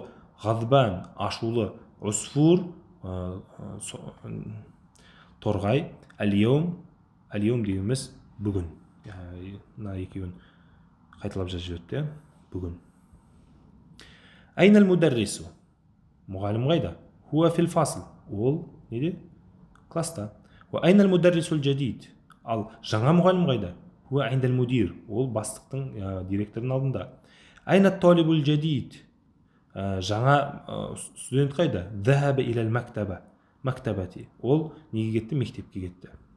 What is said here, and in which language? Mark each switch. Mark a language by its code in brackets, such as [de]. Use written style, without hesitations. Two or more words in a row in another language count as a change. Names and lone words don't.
[kk] Ғадбан, ашулы. Усфур, торғай. Ал-йаум дегеніміз бүгін. Мына екеуін қайталап жазып жіберді, бүгін. [ar] أين المدرس. [kk] Мұғалім қайда? [ar] هو في الفصل. [kk] Ол неде? Класста. [ar] وأين المدرس الجديد. [kk] Ал жаңа мұғалім қайда? [ar] هو عند المدير. [kk] Ол бастықтың, директордың алдында. [ar] أين الطالب الجديد. [kk] Жаңа студент қайда? [ar] ذهب إلى المكتبة. [kk] Мактабати. Ол неге кетті? Мектепке кетті.